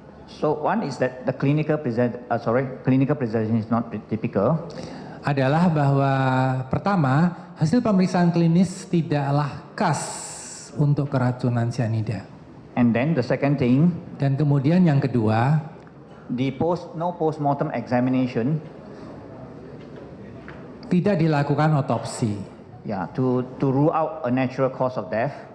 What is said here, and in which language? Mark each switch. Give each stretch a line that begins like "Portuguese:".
English: So one is that the clinical presentation is not typical.
Indonesian: Adalah bahwa pertama, hasil pemeriksaan klinis tidaklah khas untuk keracunan cyanida.
English: And then the second thing,
Indonesian: Dan kemudian yang kedua,
English: No post-mortem examination,
Indonesian: tidak dilakukan otopsi,
English: to rule out a natural cause of death,